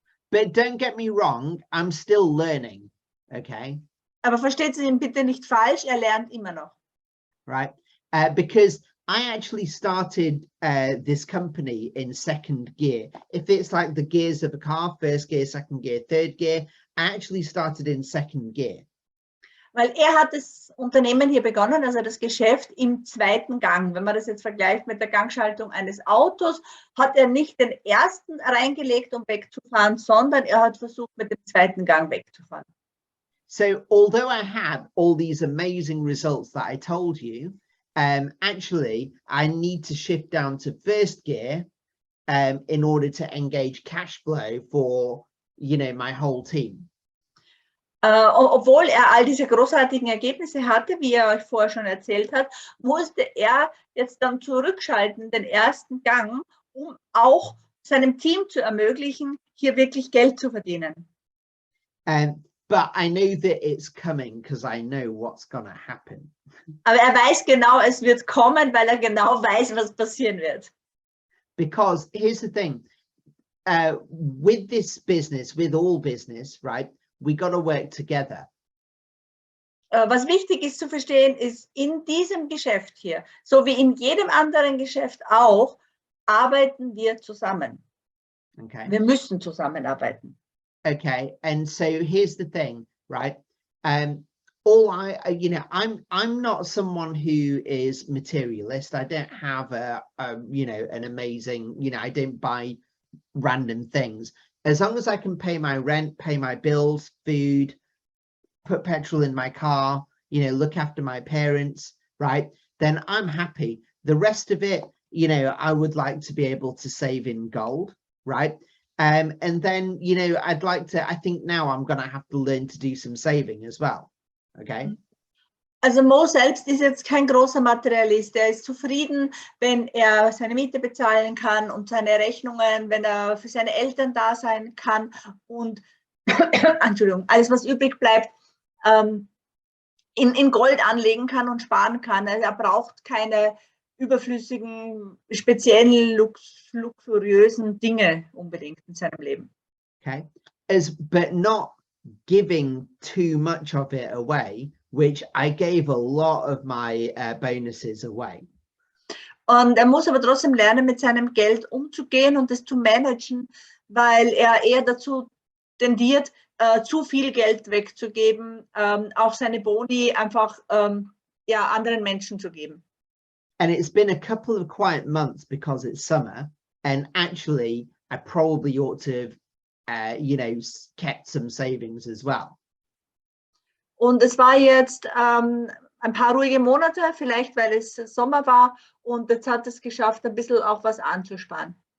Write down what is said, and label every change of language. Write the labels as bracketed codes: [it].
[en] But don't get me wrong, I'm still learning, okay? [de] Aber versteht Sie ihn bitte nicht falsch, er lernt immer noch. [en] Right, because I actually started this company in second gear. If it's like the gears of a car, first gear, second gear, third gear, I actually started in second gear. [de] Weil er hat das Unternehmen hier begonnen, also das Geschäft im zweiten Gang. Wenn man das jetzt vergleicht mit der Gangschaltung eines Autos, hat er nicht den ersten reingelegt, um wegzufahren, sondern er hat versucht, mit dem zweiten Gang wegzufahren. [en] So although I had all these amazing results that I told you, actually I need to shift down to first gear in order to engage cash flow for, you know, my whole team. [de] Obwohl er all diese großartigen Ergebnisse hatte, wie er euch vorher schon erzählt hat, musste er jetzt dann zurückschalten, den ersten Gang, um auch seinem Team zu ermöglichen, hier wirklich Geld zu verdienen. [en] But I know that it's coming because I know what's gonna happen. [de] Aber er weiß genau, es wird kommen, weil er genau weiß, was passieren wird. [en] Because here's the thing, with this business, with all business, right? We got to work together. [de] Was wichtig ist zu verstehen, ist, in diesem Geschäft hier, so wie in jedem anderen Geschäft auch, arbeiten wir zusammen. [en] Okay. [de] Wir müssen zusammenarbeiten. [en] Okay, and so here's the thing, right? I'm not someone who is materialist. I don't have an amazing, I don't buy random things. As long as I can pay my rent, pay my bills, food, put petrol in my car, look after my parents, right? Then I'm happy. The rest of it, I would like to be able to save in gold, right? And then, I think now I'm going to have to learn to do some saving as well, okay? [de] Also Mo selbst ist jetzt kein großer Materialist. Er ist zufrieden, wenn er seine Miete bezahlen kann und seine Rechnungen, wenn er für seine Eltern da sein kann und Entschuldigung, alles, was übrig bleibt, in Gold anlegen kann und sparen kann. Also er braucht keine überflüssigen, speziellen, luxuriösen Dinge unbedingt in seinem Leben. [en] Okay, but not giving too much of it away, which I gave a lot of my bonuses away. [de] Und er muss aber trotzdem lernen, mit seinem Geld umzugehen und es zu managen, weil er eher dazu tendiert, zu viel Geld wegzugeben, auch seine Boni einfach anderen Menschen zu geben. [en] And it's been a couple of quiet months because it's summer, and actually I probably ought to have kept some savings as well. [de] Und es war jetzt ein paar ruhige Monate, vielleicht weil es Sommer war, und jetzt hat es geschafft, ein bisschen auch was anzusparen.